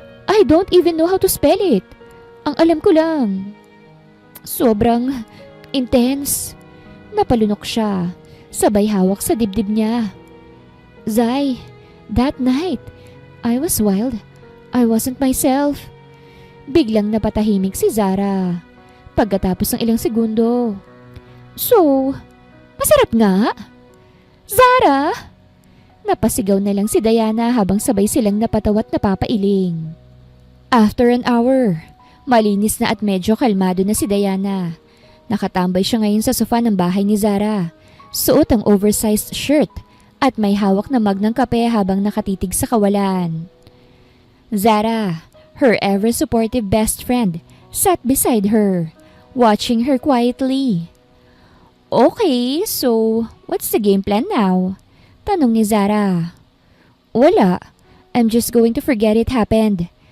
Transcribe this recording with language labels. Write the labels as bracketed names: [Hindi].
[English] I don't even know how to spell it. [Filipino] Ang alam ko lang. Sobrang intense. Napalunok siya. Sabay hawak sa dibdib niya. [English] Zai, that night, I was wild. I wasn't myself. [Filipino] Biglang napatahimik si Zara. Pagkatapos ng ilang segundo. So, masarap nga? Zara? Napasigaw na lang si Diana habang sabay silang napatawa at napapailing. [English] After an hour, [Filipino] malinis na at medyo kalmado na si Diana. Nakatambay siya ngayon sa sofa ng bahay ni Zara. Suot ang oversized shirt at may hawak na mug ng kape habang nakatitig sa kawalan. [English] Zara, her ever-supportive best friend, sat beside her, watching her quietly. Okay, so what's the game plan now? [Filipino] Tanong ni Zara. Wala. [English] I'm just going to forget it happened.